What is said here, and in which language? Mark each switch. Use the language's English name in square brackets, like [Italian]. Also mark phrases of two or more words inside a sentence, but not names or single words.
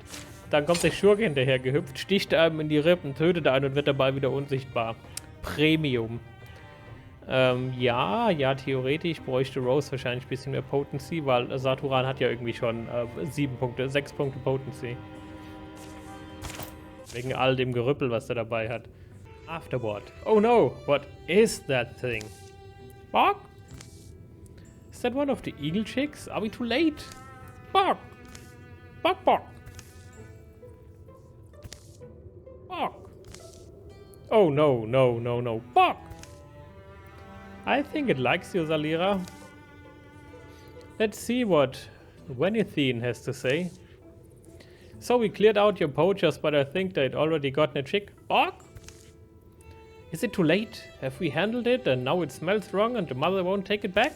[German] Dann kommt der Schurke hinterher gehüpft, sticht einem in die Rippen, tötet einen und wird dabei wieder unsichtbar. Premium. Ja, theoretisch bräuchte Rose wahrscheinlich ein bisschen mehr Potency, weil Saturan hat ja irgendwie schon 6 Punkte Potency. Wegen all dem Gerüppel, was er dabei hat. [English] Afterward. Oh no, what is that thing? Bog? Is that one of the eagle chicks? Are we too late? Bog! Bog, bog! Bog! Oh no, no, no, no. Bog! I think it likes you, Salira. Let's see what Wenithine has to say. So we cleared out your poachers, but I think they'd already gotten a chick. Bog? Is it too late? Have we handled it and now it smells wrong and the mother won't take it back?